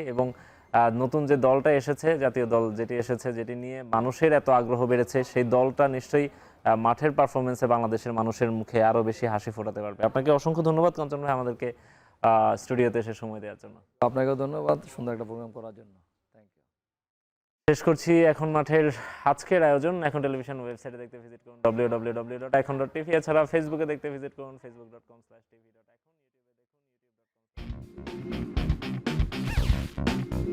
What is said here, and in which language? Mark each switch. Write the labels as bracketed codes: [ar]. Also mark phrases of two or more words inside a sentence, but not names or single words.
[bn] এবং নতুন যে দলটা এসেছে, জাতীয় দল যেটি এসেছে, যেটি নিয়ে মানুষের এত আগ্রহ বেড়েছে, সেই দলটা নিশ্চয়ই মাঠের পারফরমেন্সে বাংলাদেশের মানুষের মুখে আরও বেশি হাসি ফোটাতে পারবে। আপনাকে অসংখ্য ধন্যবাদ কাঞ্চন ভাই আমাদেরকে স্টুডিওতে এসে সময় দেওয়ার জন্য। আপনাকেও ধন্যবাদ সুন্দর একটা প্রোগ্রাম করার জন্য। শেষ করছি এখন মাঠের আজকের আয়োজন। এখন টেলিভিশন ওয়েবসাইটে দেখতে ভিজিট করুন www.econ.tv, এছাড়া ফেসবুকে দেখতে ভিজিট করুন facebook.com/tv.econ, ইউটিউবে দেখুন youtube.com/tv।